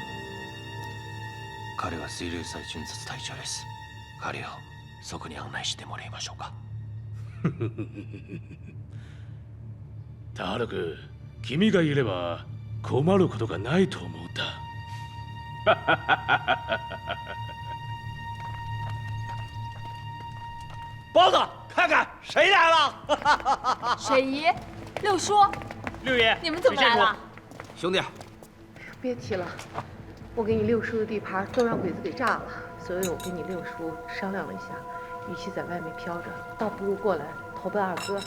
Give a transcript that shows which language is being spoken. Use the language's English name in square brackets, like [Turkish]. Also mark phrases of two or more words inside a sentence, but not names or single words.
[Japanese] 彼は水流祭巡察隊長です。彼をそこに案内してもらいましょうか。田原君、君がいれば困ることがないと思った。 [Chinese] 包子，看看谁来了？水姨，六叔，六爷，你们怎么来了？兄弟，别提了，我给你六叔的地盘都让鬼子给炸了，所以我跟你六叔商量了一下，与其在外面飘着，倒不如过来投奔二哥。